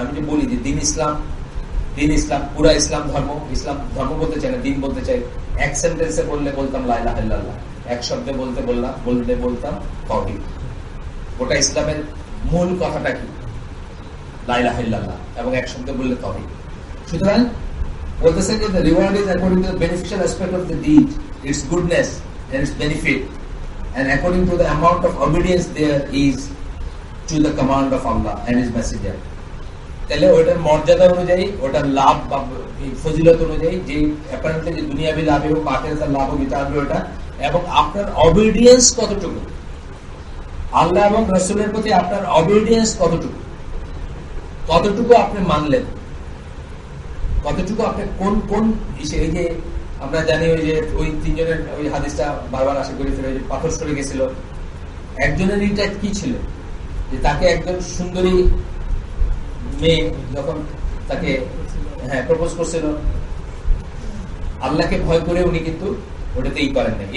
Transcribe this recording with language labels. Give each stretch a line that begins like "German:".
Bangla: আমি যে বলি যে দিন ইসলাম, পুরা ইসলাম ধর্ম বলতে চাই না, দিন বলতে চাই। এক সেন্টেন্সে বলতাম লা ইলাহা ইল্লাল্লাহ, এক শব্দে বলতাম তাওহীদ। ওটা ইসলামের মূল কথাটা কি? লা ইলাহা ইল্লাল্লাহ, এবং এক শব্দে বললে তাওহীদ। সুতরাং বলতেছেন যে
English: the reward is according to the beneficial aspect of the deed, its goodness and its benefit, and according to the amount of obedience there is to the command of Allah and His Messenger.
Bangla: তাহলে ওটার মর্যাদা অনুযায়ী, ওটার লাভ বা ফজিলত অনুযায়ী, যে apparently যে দুনিয়াবি লাভ এবং আখিরাতের লাভ হবে, এটা ওটা, এবং আপনার অবিডিয়েন্স কতটুকু, আল্লাহ এবং রাসূলের প্রতি আপনার অবিডিয়েন্স কতটুকু আপনি মানলেন, কতটুকু আপনি কোন এই যে আমরা জানি ওই যে ওই 3 জনের ওই হাদিসটা বারবার আশা করি ফেলে, যে পাথর সরে গেছিল, একজনের এইটা কি ছিল যে তাকে একজন সুন্দরী মেয়ে যখন তাকে প্রপোজ করছিল, আল্লাহকে ভয় করে উনি কিন্তু ওটাতেই করেন না।